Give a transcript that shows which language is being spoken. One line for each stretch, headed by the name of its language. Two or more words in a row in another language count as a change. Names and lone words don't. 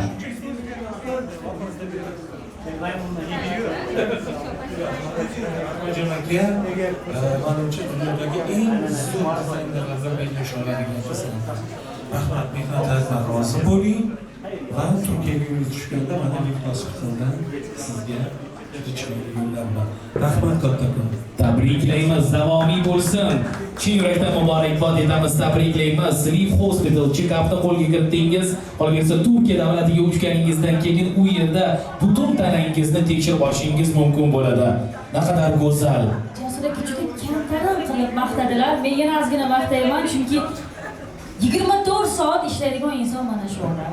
Uzbek: Aka, manimcha dunyodagi eng zo'r dizaynerlardan biri bo'lisha oladigan inson. Rahmat, mehnatingizdan rozi bo'ling va Turkiyaga yo'l tushganda mana Live Hospitaldan sizga juda chiroyli yo'llanma. Rahmat kattakon. Tabriklaymiz, davomiy bo'lsin. Chin yurakdan muborakbod etamiz, tabriklaymiz. Live Hospital check-upni qo'lga kiritdingiz. Qolaversa Turkiya davlatiga uchganingizdan keyin u yerda butun tanangizni tekshirib olishingiz mumkin bo'ladi. Naqadar go'zal. Jasur aka juda kamtarin qilib maqtadilar. Men yana ozgina maqtayman, chunki 24 soat ishlaydigan inson mana shu odam.